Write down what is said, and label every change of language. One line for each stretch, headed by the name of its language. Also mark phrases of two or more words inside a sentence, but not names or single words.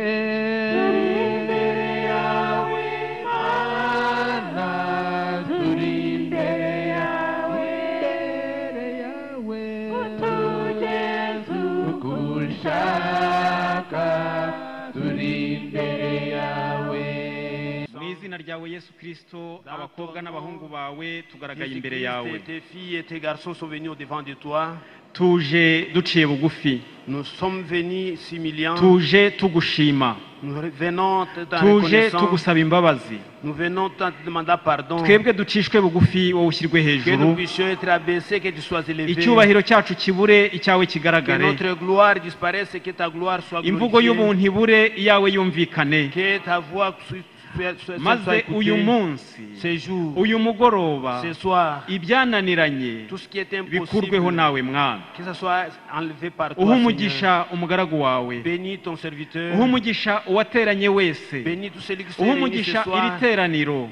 Kinyarwanda: Turi imbere yawe Mana, turi imbere yawe, utugenza uko ushaka, turi imbere yawe. Mu izina ryawe Yesu Kristo, abakobwa n'abahungu bawe tugaragaye imbere yawe.
French: Tes filles et tes garçons sont venus au-devant de toi.
Kinyarwanda: Tuje duciye bugufi.
French: Nous sommes venus s'humiliant.
Kinyarwanda: Tuje tugushima.
French: Nous venons te
Kinyarwanda: tuje tugusaba imbabazi.
French: Nous venons te demander pardon.
Kinyarwanda: Twebwe ducishwe bugufi wowe ushyirwe hejuru.
French: Que nous puissions être abaissés, que tu sois élevé.
Kinyarwanda: Icyubahiro cyacu kibure icyawe kigaragare.
French: Que notre gloire disparaisse et que ta gloire soit glorifiée.
Kinyarwanda: Imvugo y'ubuntu ibure iyawe yumvikane.
French: Que ta voix
Kinyarwanda: maze uyu munsi, uyu mugoroba, ibyananiranye bikurweho nawe Mwana. Uha umugisha umugaragu wawe, uha umugisha uwateranye wese, uha umugisha iri teraniro.